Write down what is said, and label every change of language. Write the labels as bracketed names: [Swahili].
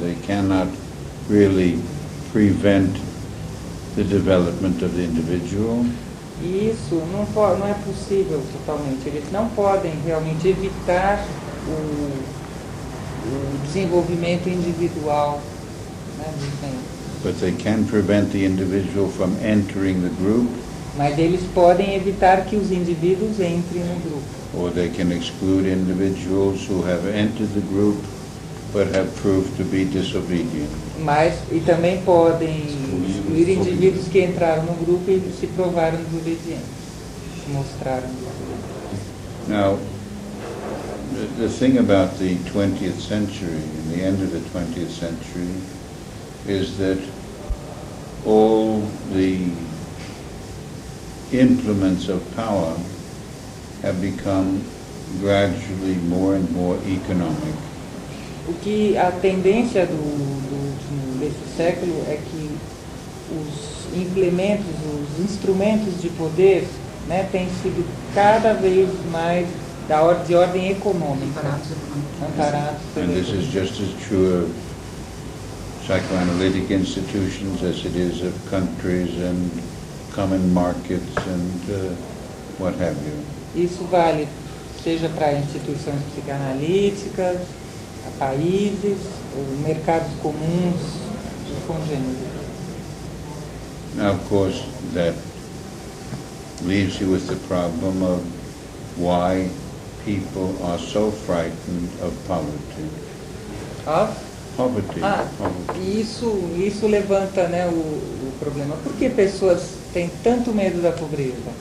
[English] They cannot really prevent the development of the individual. [Portuguese] E isso não é possível totalmente. Eles não podem realmente evitar o desenvolvimento individual, né, [English] But they can prevent the individual from entering the group. [Portuguese] Mas eles podem evitar que os indivíduos entrem no grupo. [English] Or they can exclude individuals who have entered the group but have proved to be disobedient. [Portuguese] E também podem excluir indivíduos que entraram no grupo e se provaram desobedientes, se mostraram desobedientes. [English] Now, the thing about the 20th century and the end of the 20th century is that all the implements of power have become gradually more and more economic. [Portuguese] O que a tendência desse século é que os implementos, os instrumentos de poder, né, têm sido cada vez mais de ordem econômica. Amparados. [English] And this is just as true of psychoanalytic institutions as it is of countries and common markets and what have you. [Portuguese] Isso vale seja para instituições psicanalíticas, a países, ou mercados comuns e congêneres. [English] Now, of course, that leaves you with the problem of why people are so frightened of poverty. Poverty. [Portuguese] E isso levanta, né, o problema. Por que pessoas têm tanto medo da pobreza?